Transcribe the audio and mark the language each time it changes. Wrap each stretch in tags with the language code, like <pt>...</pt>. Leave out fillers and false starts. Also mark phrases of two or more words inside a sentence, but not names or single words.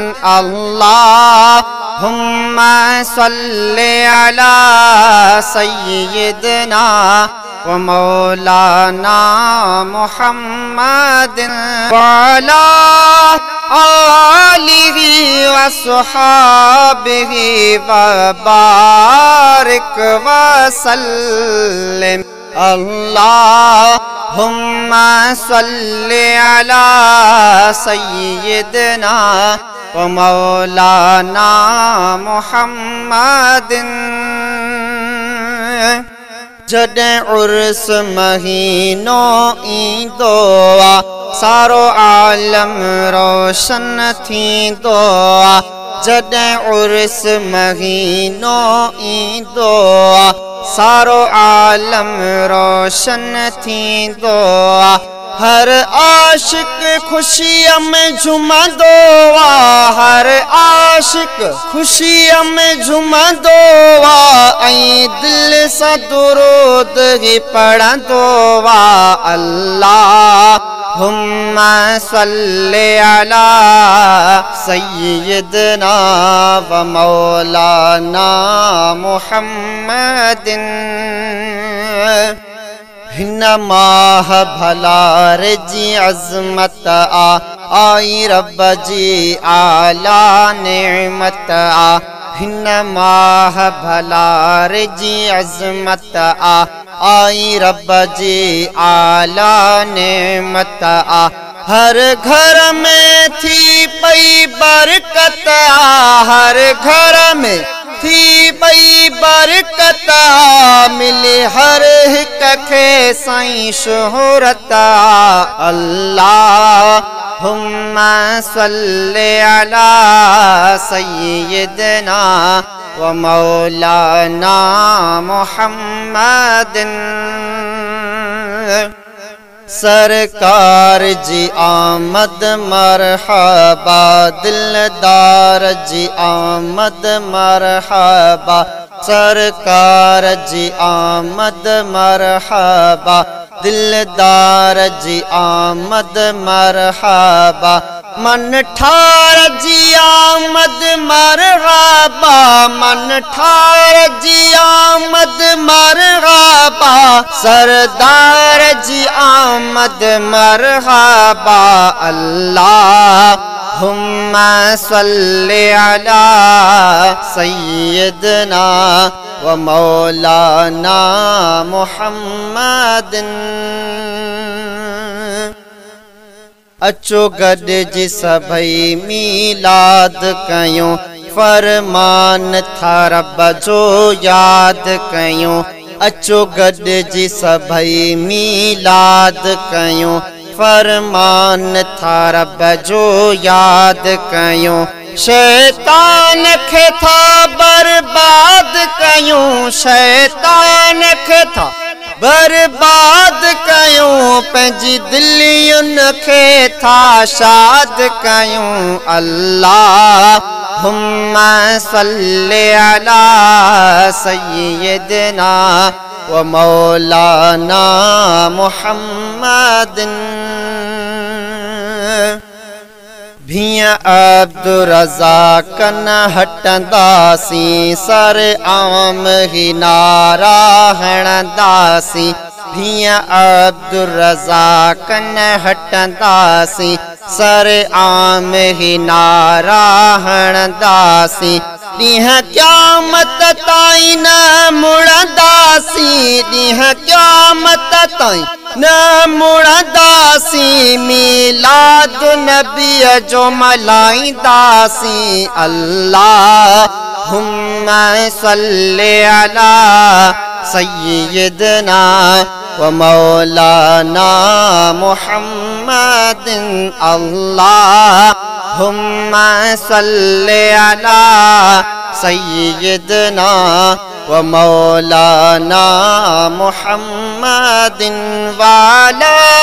<ar>اللهم صل على سيدنا ومولانا محمد وعلى آله وصحبه وبارك وسلم. اللهم صل على سيدنا ومولانا محمد.</ar> <sd>जॾहिं उर्स महीनो ईंदो आ सारो आलम रोशन थींदो आ। जॾहिं उर्स महीनो ईंदो आ सारो आलम रोशन थींदो आ। हर आशिक खुशीअ में झूमंदो आ। हर आशिक खुशीअ में झूमंदो आ ऐं दिल सां दुरूद ही पढ़ंदो आ।</sd> <ar>اللهم صل على سيدنا ومولانا محمد.</ar> <sd>हिन माह भलार जी अज़मत आई रब जी आला नेमत हिन माह भलार जी अज़मत आई रब जी आला नेमत हर घर में थी पई बरकत हर घर में थी पई बरकत मिले हर हिक खे साईं शोहरत।</sd> <ar>اللهم صل على سيدنا ومولانا محمد.</ar> <sd>सरकार जी आमद मरहबा दिलदार जी आमद मरहबा। सरकार जी आमद मरहबा दिलदार जी आमद मरहबा। मन ठार जी आमद मरहबा मन ठार जी आमद मरहबा। सरदार जी आमद मरहबा।</sd> <ar>اللهم صل على سيدنا ومولانا محمد.</ar> <sd>अचो गॾिजी सभई मीलाद कयूं फरमान था रब जो याद कयूं। अचो गॾिजी सभई मीलाद कयूं फरमान था रब जो याद कयूं। शैतान खे था बर्बाद कयूं शैतान खे था बर्बाद कयूं पंहिंजी दिलियुनि खे था शाद कयूं।</sd> <ar>اللهم صل على سيدنا ومولانا محمد.</ar> <sd>भियां अब्दुर्रज़ाक़ न हटंदासीं सर आम ही नारा हणंदासीं। भियां अब्दुर्रज़ाक़ न हटंदासीं सर आम ही नारा हणंदासीं। ॾींहं क़यामत ताईं न मुड़ंदासीं ॾींहं क़यामत ताईं न मुड़ंदासीं। मीलाद नबीअ जो मल्हाईंदासीं।</sd> <ar>اللهم صل على سيدنا ومولانا محمد. اللهم صل على سيدنا ومولانا محمد والا</ar>